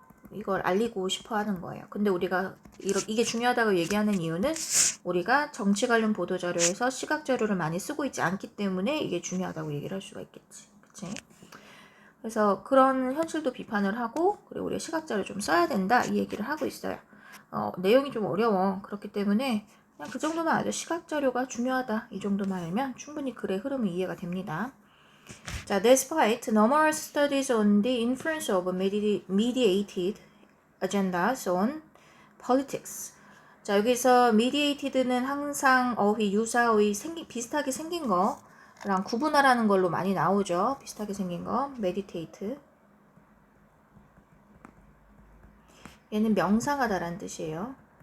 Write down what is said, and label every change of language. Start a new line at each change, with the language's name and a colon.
Korean: 이걸 알리고 싶어 하는 거예요. 근데 우리가 이게 중요하다고 얘기하는 이유는 우리가 정치 관련 보도자료에서 시각자료를 많이 쓰고 있지 않기 때문에 이게 중요하다고 얘기를 할 수가 있겠지. 그치? 그래서 그런 현실도 비판을 하고, 그리고 우리가 시각자료 좀 써야 된다 이 얘기를 하고 있어요. 내용이 좀 어려워. 그렇기 때문에 그냥 그 정도만 알죠. 시각자료가 중요하다 이 정도만 알면 충분히 글의 흐름이 이해가 됩니다. 자,
English: despite numerous studies on the influence of mediated agendas on politics.
Korean: 자, 여기서 mediated는 항상 어휘, 유사어휘 비슷하게 생긴 거랑 구분하라는 걸로 많이 나오죠. 비슷하게 생긴 거, meditate. 얘는 명상하다라는 뜻이에요.